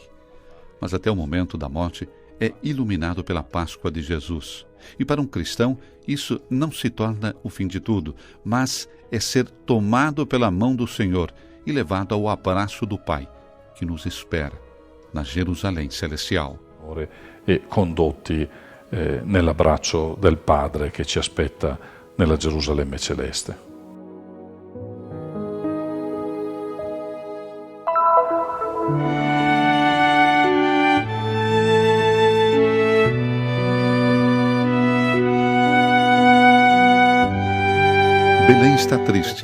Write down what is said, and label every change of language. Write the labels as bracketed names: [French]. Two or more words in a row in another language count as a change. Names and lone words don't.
[Portuguese] Mas até o momento da morte é iluminado pela Páscoa de Jesus. E para um cristão, isso não se torna o fim de tudo, mas é ser tomado pela mão do Senhor e levado ao abraço do Pai, que nos espera na Jerusalém celestial. [Italian] E condotti nell'abbraccio del Padre che ci aspetta nella Gerusalemme celeste. [Portuguese] Belém está triste.